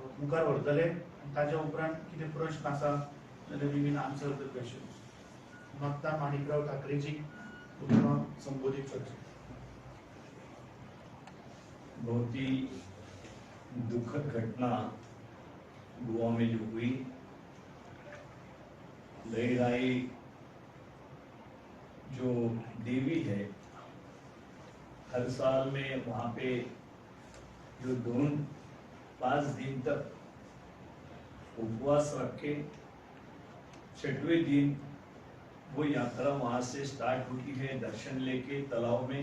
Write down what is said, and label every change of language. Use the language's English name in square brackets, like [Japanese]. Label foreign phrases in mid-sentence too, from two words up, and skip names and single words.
[Konkani] मुखार व्हरतले ताच्या उपरांत कितें प्रश्न आसा जाल्यार [English] we will answer the question. [Konkani] मागता माणिकराव ठाकरेजी तुमकां संबोधीत करचें। [Hindi] बहुत ही दुखद घटना गोवा में जो हुई, लहराई जो देवी है, हर साल में वहाँ पे जो 5 दिन तक उपवास रख के 6वें दिन वो यात्रा वहाँ से स्टार्ट होती है दर्शन लेके तालाब में।